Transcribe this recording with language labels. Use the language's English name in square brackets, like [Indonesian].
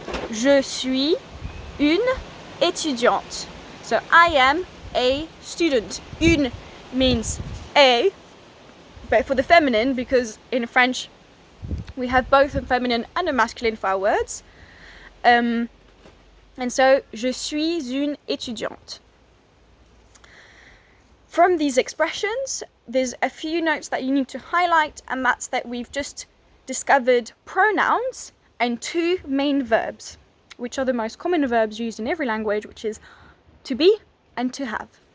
[French] Je suis une étudiante. [English] So I am a student. Une means a, but for the feminine, because in French we have both a feminine and a masculine for our words. And so, [French] je suis une étudiante. [English] From these expressions, there's a few notes that you need to highlight, and that's that we've just discovered pronouns and two main verbs, which are the most common verbs used in every language, which is to be and to have.